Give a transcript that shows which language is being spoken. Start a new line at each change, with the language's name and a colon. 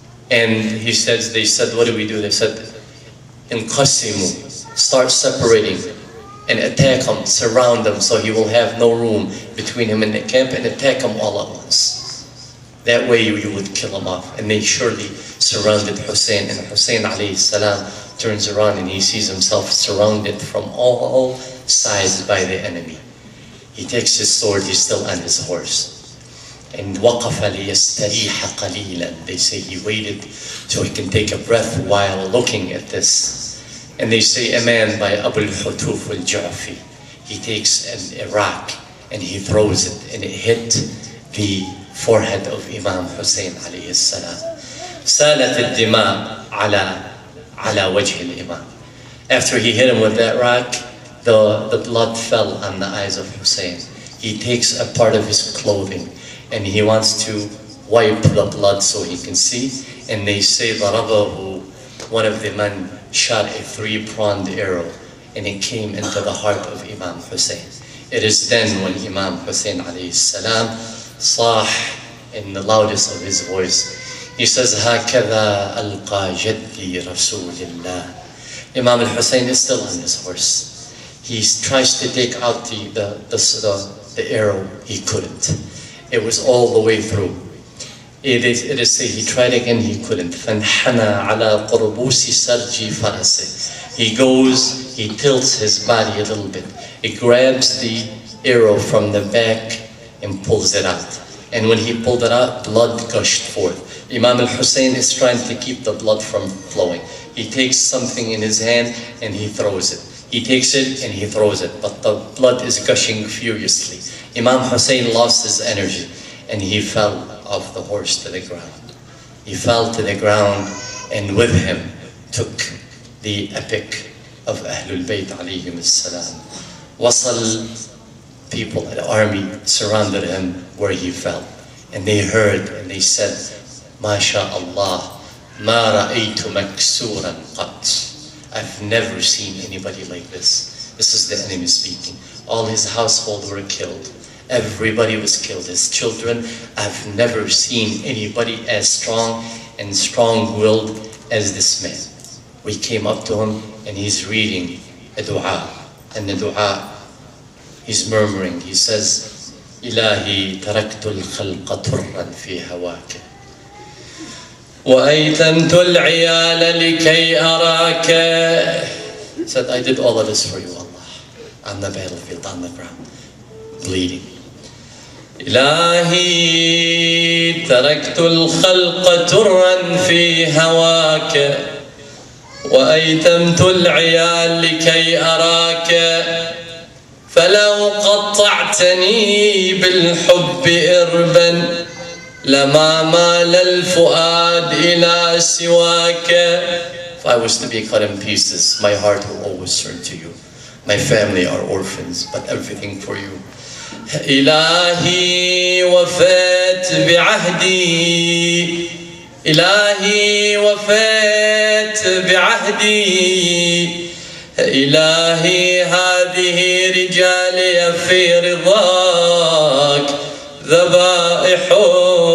English: And he says, they said, what do we do? They said, انقسموا, start separating and attack him, surround him so he will have no room between him and the camp, and attack him all at once. That way you would kill him off. And they surely surrounded Hussein, and Hussein alayhi salam turns around and he sees himself surrounded from all sides by the enemy. He takes his sword, he's still on his horse. And
Arabic: وَقَفَ لِيَسْتَرِيحَ قَلِيلًا.
English: They say he waited so he can take a breath while looking at this. And they say a man by Abu al-Hutuf al-Ju'fi, he takes a rock and he throws it, and it hit the forehead of Imam Hussein alayhi salam.
Arabic: سالت الدماء على وجه الإمام.
English: After he hit him with that rock, the blood fell on the eyes of Hussein. He takes a part of his clothing and he wants to wipe the blood so he can see. And they say ضربه, one of the men shot a 3-pronged arrow and it came into the heart of Imam Hussein. It is then when Imam Hussein alayhi salam صاح in the loudest of his voice. He says,
Arabic: هكذا ألقى جدي رسول الله.
English: Imam al-Hussein is still on his horse. He tries to take out the arrow. He couldn't. It was all the way through. It is say he tried again, he couldn't.
Arabic: فانحنى على قربوس سرج فرسه.
English: He goes, he tilts his body a little bit. He grabs the arrow from the back and pulls it out. And when he pulled it out, blood gushed forth. Imam al-Hussein is trying to keep the blood from flowing. He takes something in his hand and he throws it. He takes it and he throws it, but the blood is gushing furiously. Imam Hussein lost his energy and he fell off the horse to the ground. He fell to the ground, and with him took the epic of Ahlul Bayt alayhim as-salam. Wasal, people, the army surrounded him where he fell. And they heard and they said,
Arabic: ما شاء الله ما رأيت مكسورا قط.
English: I've never seen anybody like this. This is the enemy speaking. All his household were killed. Everybody was killed. His children. I've never seen anybody as strong and strong-willed as this man. We came up to him and he's reading a dua. And the dua, he's murmuring. He says,
Arabic: إلهي تركت الخلق طرا في هواك وأيتمت العيال لكي أراك
English: He said, I did all of this for you, Allah. On the battlefield, on the ground, bleeding.
Arabic: إلهي تركت الخلق ترا في هواك وأيتمت العيال لكي أراك فلو قطعتني بالحب إربا لما مال الفؤاد إلى سواك.
English: If I was to be cut in pieces, my heart will always turn to you. My family are orphans, but everything for you.
Arabic: إلهي وفيت بعهدي إلهي وفيت بعهدي إلهي هذه رجالي في رضاك ذبائحون.